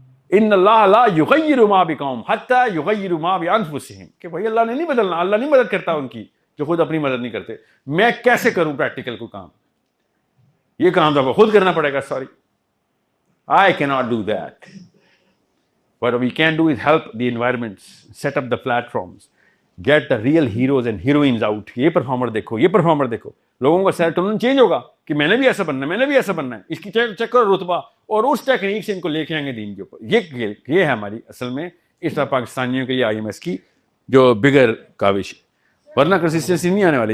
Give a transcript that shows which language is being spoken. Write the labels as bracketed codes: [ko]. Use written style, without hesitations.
[ar] ان اللہ لا یغیر ما بقوم حتی یغیروا ما بانفسہم، [ur] کہ بھائی اللہ نے نہیں بدلنا، اللہ نہیں مدد کرتا ان کی جو خود اپنی مدد نہیں کرتے۔ میں کیسے کروں پریکٹیکل کو کام؟ یہ کام تو خود کرنا پڑے گا۔ Sorry, [en] I cannot do that. What we can do is help the environments, set up the platforms, get the real heroes and heroines out. [ur] یہ پرفارمر دیکھو، یہ پرفارمر دیکھو، لوگوں کا سیروٹونن چینج ہوگا کہ میں نے بھی ایسا بننا ہے, میں نے بھی ایسا بننا ہے, اس کی چیک کرو رتبہ, اور اس ٹیکنیک سے ان کو لے کے آئیں گے دین کے اوپر. یہ ہے ہماری اصل میں اس طرح پاکستانیوں کے لیے آئی ایم ایس کی جو بگر کاوش ہے, ورنہ کنسسٹنسی نہیں آنے والی.